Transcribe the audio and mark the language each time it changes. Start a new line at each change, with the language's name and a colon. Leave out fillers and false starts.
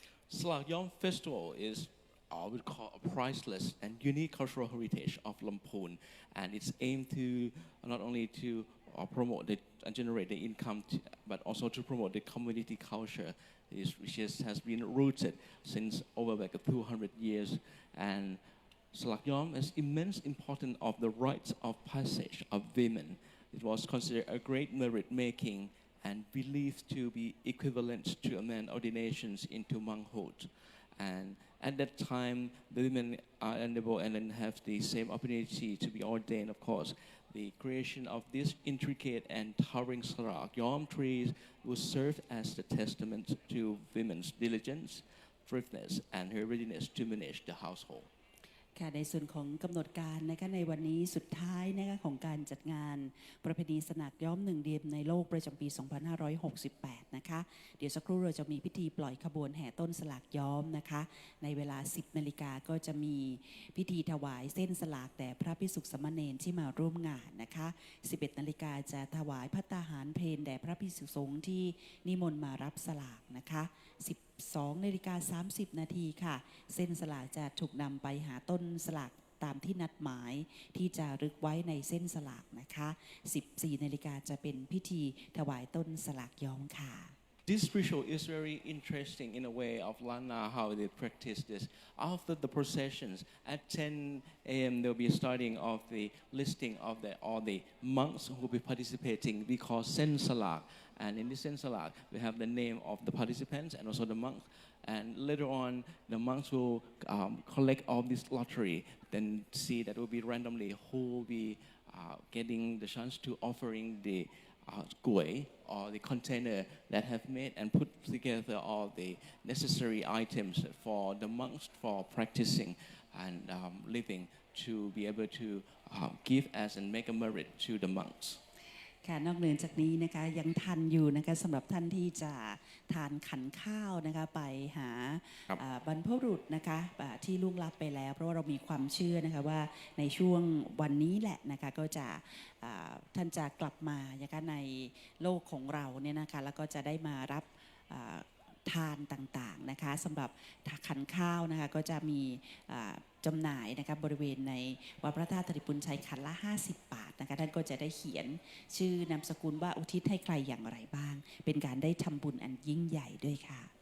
English: Salak Yom Festival is we would call a priceless and unique cultural heritage of Lamphun, and it's aimed to not only to promote and generate the income, but also to promote the community culture, which has been rooted since over like 200 years. And Salak Yom is immense importance of the rites of passage of women. It was considered a great merit making and believed to be equivalent to a man's ordinations into monkhood. And at that time, the women are unable and then have the same opportunity to be ordained, of course. The creation of this intricate and towering Salak Yom trees will serve as the testament to women's diligence, thriftiness, and her readiness to manage the household.
Thai: ค่ะในส่วนของกำหนดการนะคะในวันนี้สุดท้ายนะคะของการจัดงานประเพณีสลากย้อมหนึ่งเดียวในโลกประจำปี 2568 นะคะเดี๋ยวสักครู่เราจะมีพิธีปล่อยขบวนแห่ต้นสลากย้อมนะคะในเวลา 10 นาฬิกาก็จะมีพิธีถวายเส้นสลากแด่พระภิกษุสามเณรที่มาร่วมงานนะคะ 11 นาฬิกาจะถวายภัตตาหารเพลแด่พระภิกษุสงฆ์ที่นิมนต์มารับสลากนะคะ 12:30 นาทีค่ะเส้นสลากจะถูกนำไปหาต้นสลากตามที่นัดหมายที่จะรึกไว้ในเส้นสลากนะคะ14 นาฬิกาจะเป็นพิธีถวายต้นสลากย้อมค่ะ
English: This ritual is very interesting in a way of Lana, how they practice this. After the processions, at 10 a.m. they'll be starting off the listing of all the monks who will be participating. We call Sen Salak. And in this Sen Salak, we have the name of the participants and also the monks. And later on, the monks will collect all this lottery, then see that will be randomly who will be getting the chance to offering the gui or the container that have made and put together all the necessary items for the monks for practicing and living to be able to give as and make a merit to the monks.
Thai: ค่ะนอกเหนือจากนี้นะคะยังทันอยู่นะคะสำหรับท่านที่จะทานขันข้าวนะคะไปหา ครับ บรรพบุรุษนะคะที่ล่วงลับไปแล้ว เพราะว่าเรามีความเชื่อนะคะว่าในช่วงวันนี้แหละนะคะก็จะท่านจะกลับมานะคะในโลกของเราเนี่ยนะคะแล้วก็จะได้มารับทานต่างๆนะคะสำหรับขันข้าวนะคะก็จะมีจำหน่ายนะคะบริเวณในวัดพระธาตุธริพุนชัยขันละ50 บาทนะคะท่านก็จะได้เขียนชื่อนามสกุลว่าอุทิศให้ใครอย่างไรบ้าง เป็นการได้ทำบุญอันยิ่งใหญ่ด้วยค่ะ